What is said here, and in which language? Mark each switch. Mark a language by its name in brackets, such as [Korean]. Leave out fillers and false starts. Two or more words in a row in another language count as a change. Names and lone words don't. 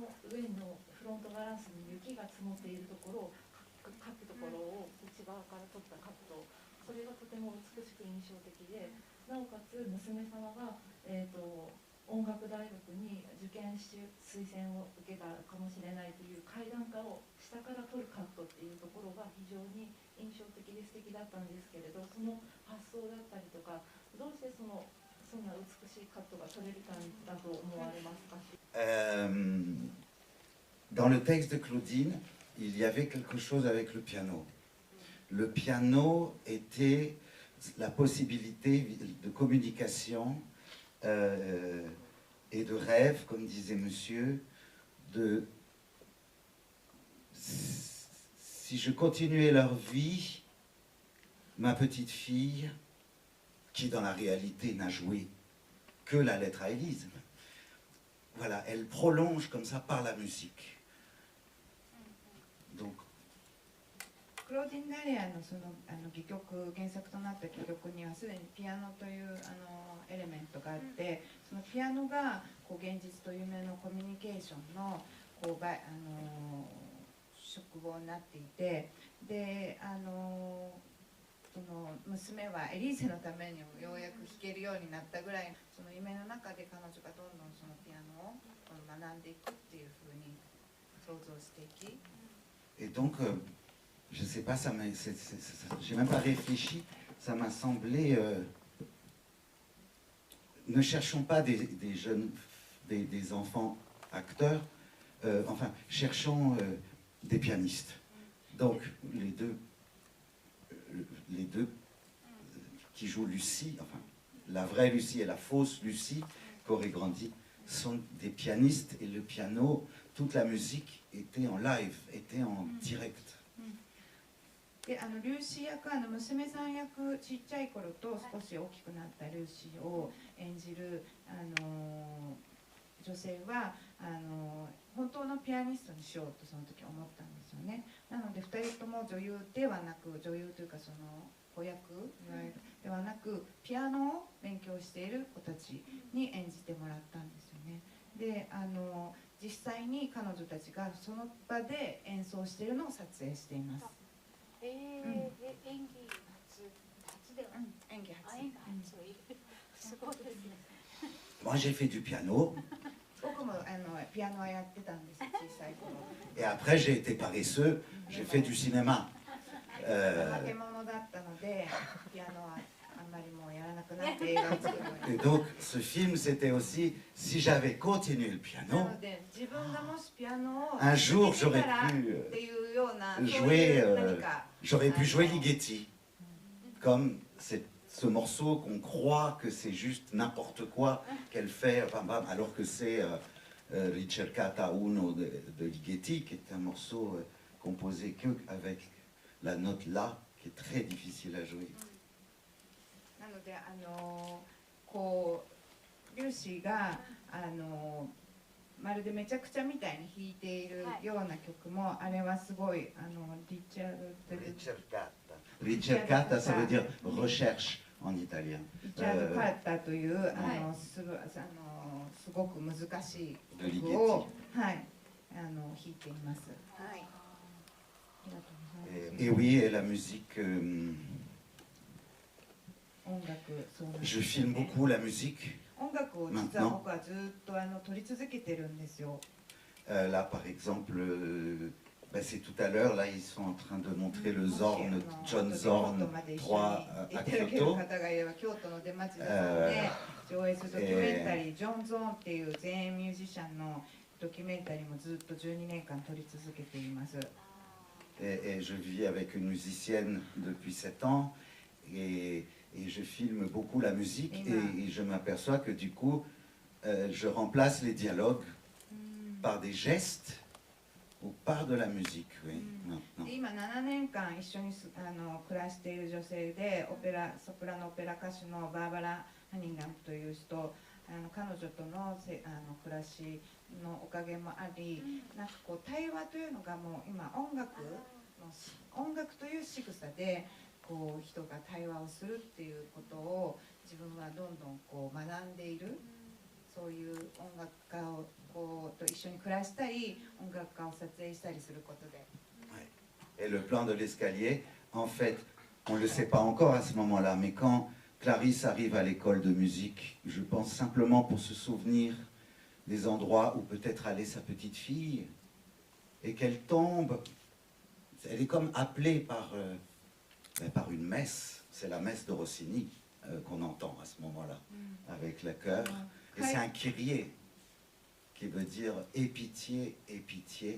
[Japanese] 上のフロントガラスに雪が積もっているところを書くところを内側から撮ったカット、それがとても美しく印象的で、なおかつ娘さんが、音楽大学に受験し推薦を受けたかもしれないという階段下を下から撮るカットっていうところが非常に印象的で素敵だったんですけれど、その発想だったりとかどうしてそんな美しいカットが撮れたんだと思われますか？ [French] Dans le texte de Claudine, il y avait quelque chose avec le piano. Le piano était la possibilité de communication et de rêve, comme disait monsieur, si je continuais leur vie, ma petite fille, qui dans la réalité n'a joué que la lettre à Élise, voilà, elle prolonge comme ça par la musique. Donc, [Japanese] クローディン・ダレアの戯曲、原作となった戯曲にはすでにピアノというエレメントがあって、そのピアノがこう現実と夢のコミュニケーションのこう宿坊になっていて、でその娘はエリーゼのためにようやく弾けるようになったぐらい、その夢の中で彼女がどんどんそのピアノを学んでいくっていうふうに想像していき。 [French] et donc, je sais pas, j'ai même pas réfléchi, ça m'a semblé ne cherchons pas des jeunes, des enfants acteurs, enfin, cherchons des pianistes. Donc, les deux qui jouent Lucie, enfin, la vraie Lucie et la fausse Lucie, Corey Grandi, sont des pianistes, et le piano, toute la musique était en live, était en direct. [Japanese] でルーシー役は娘さん役、ちっちゃい頃と少し大きくなったルーシーを演じる女性は本当のピアニストにしようとその時思ったんですよね。なので2人とも女優ではなく、女優というかその子役いわゆるではなく、ピアノを勉強している子たちに演じてもらったんですよね。で実際に彼女たちがその場で演奏しているのを撮影しています。演技初では、演技初。すごいですね。 [French] Moi, j'ai fait du piano, [Japanese] 僕もピアノはやってたんです、小さい頃。 [French] et après, j'ai été paresseux, j'ai fait du cinéma. [Japanese] 怠け者だったので、ピアノはあんまりもうやらなくなって映画を作るの [French] Et [Japanese] に。 [French] donc, ce film, c'était aussi, si j'avais continué le [Japanese] な [French] piano, [Japanese] ので、自分がもしピアノを [French] un jour, [Japanese] 続け [French] j'aurais [Japanese] たらっ [French] pu [Japanese] ていうような、そう [French] jouer, [Japanese] いう何か。 [French] j'aurais pu jouer Ligeti, comme ce morceau qu'on croit que c'est juste n'importe quoi qu'elle fait, alors que c'est Ricercata Uno de Ligeti, qui est un morceau composé que avec la note La, qui est très difficile à jouer. [Japanese] なのでこうリューシーがまるでめちゃくちゃみたいに弾いているような曲も、あれはすごいリチャルド [French] Ricercata, ça veut dire recherche en italien. [Japanese] リチャード・カーターというすごく難しい曲を、はい、弾いています。はい。ありがとうございます。 [French] Et oui, et la musique, [Japanese] 音楽、そうなんです [French] je [Japanese] よ [French] filme [Japanese] ね。 [French] beaucoup la musique. [Japanese] 音楽を実は僕はずっと撮り続けてるんですよ。 [French] Là, par exemple, c'est tout à l'heure, là, ils sont en train de montrer le Zorn, John Zorn 3 à [Japanese] いただける [French] Kyoto. [Japanese] 方がいれば京都の出町田さんで上映するドキュメンタリー、ジョン・ゾーンっていう全員ミュージシャンのドキュメンタリーもずっと12年間撮り続けています。 [French] Et je vis avec une musicienne depuis 7 ans et je filme beaucoup la musique et je m'aperçois que du coup, je remplace les dialogues par des gestes ou par de la musique, oui, maintenant. [Japanese] で今7年間一緒に暮らしている女性でソプラノオペラ歌手のバーバラ・ハニンガムという人、彼女との暮らしのおかげもあり、なんかこう対話というのがもう今音楽という仕草でこう人が対話をするっていうことを自分はどんどんこう学んでいる。そういう音楽家をと一緒に暮らしたり、音楽家を撮影したりすることで。 [French] Et le plan de l'escalier, en fait, on ne le sait pas encore à ce moment-là, mais quand Clarisse arrive à l'école de musique, je pense simplement pour se souvenir des endroits où peut-être allait sa petite fille, et qu'elle tombe, elle est comme appelée par une messe, c'est la messe de Rossini qu'on entend à ce moment-là, avec le chœur, et c'est un kyrie qui veut dire « aie pitié, aie pitié ».